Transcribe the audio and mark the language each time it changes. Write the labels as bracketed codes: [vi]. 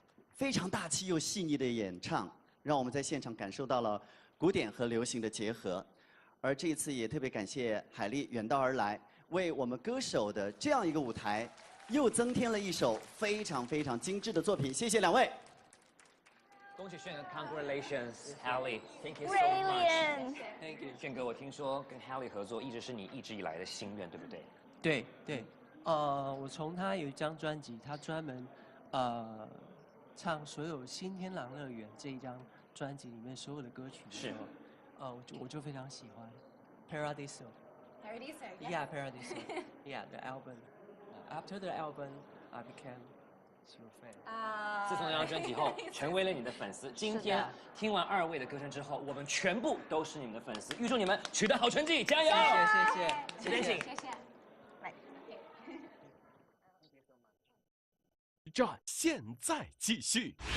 [zh] 非常大气又细腻的演唱，让我们在现场感受到了古典和流行的结合。而这一次也特别感谢海莉远道而来，为我们歌手的这样一个舞台，又增添了一首非常非常精致的作品。谢谢两位。恭喜炫哥 [en] ，Congratulations Hailey，Thank you so Brilliant much。Thank you， [zh] 炫哥，我听说跟 Hailey 合作一直是你一直以来的心愿，对不对？对对，我从他有一张专辑，他专门唱所有《新天狼乐园》这一张专辑里面所有的歌曲的时候，我就非常喜欢 Paradiso。 [en] Paradiso, Yeah, Paradiso. Yeah, the album. After the album, I became your fan. [zh] 自从那张专辑后，成为了你的粉丝。今天听完二位的歌声之后，我们全部都是你们的粉丝。预祝你们取得好成绩，加油！谢谢，请。谢谢。来。战现在继续。